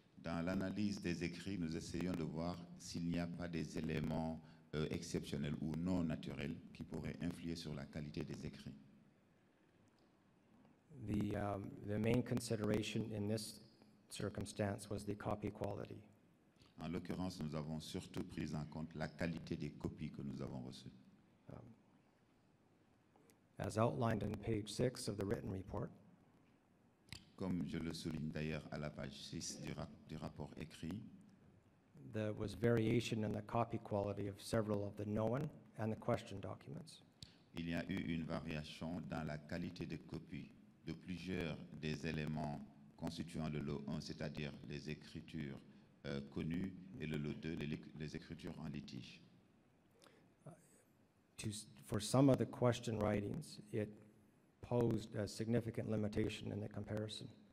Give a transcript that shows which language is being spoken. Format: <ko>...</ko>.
<fr>Dans l'analyse des écrits, nous essayons de voir s'il n'y a pas des éléments exceptionnels ou non naturels qui pourraient influer sur la qualité des écrits.</fr> <en>The main consideration in this circumstance was the copy quality.</en> <fr>En l'occurrence, nous avons surtout pris en compte la qualité des copies que nous avons reçues.</fr> <en>As outlined on page 6 of the written report,</en> <fr>Comme je le souligne d'ailleurs à la page 6 du rapport écrit,</fr> <en>there was variation in the copy quality of several of the known and the question documents.</en> <fr>il y a eu une variation dans la qualité de copie de plusieurs des éléments constituant le lot 1, c'est-à-dire les écritures connues, et le lot 2, les écritures en litige.</fr> <en>For some of the question writings, it posed a significant limitation in the comparison.</en>